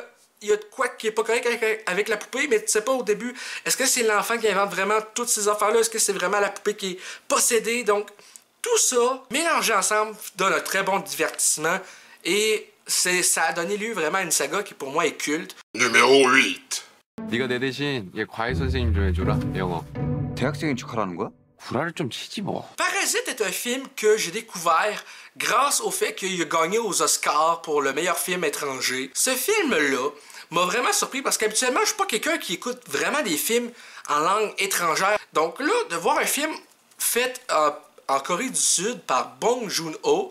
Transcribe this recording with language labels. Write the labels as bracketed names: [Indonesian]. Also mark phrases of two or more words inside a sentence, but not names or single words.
[French] Il y a de quoi qui est pas correct avec la poupée, mais tu sais pas au début, est-ce que c'est l'enfant qui invente vraiment toutes ces affaires-là? Est-ce que c'est vraiment la poupée qui est possédée? Donc... Tout ça, mélangé ensemble, donne un très bon divertissement et ça a donné lieu vraiment à une saga qui pour moi est culte. Numéro 8. [Korean] 네가 내 대신 얘 과외 선생님 좀 해줘라, 영어. 대학생인 척하라는 거야? 구라를 좀 치지 뭐. [French] Parasite est un film que j'ai découvert grâce au fait qu'il a gagné aux Oscars pour le meilleur film étranger. Ce film-là m'a vraiment surpris parce qu'habituellement, je suis pas quelqu'un qui écoute vraiment des films en langue étrangère. Donc là, de voir un film fait en Corée du Sud par Bong Joon-ho.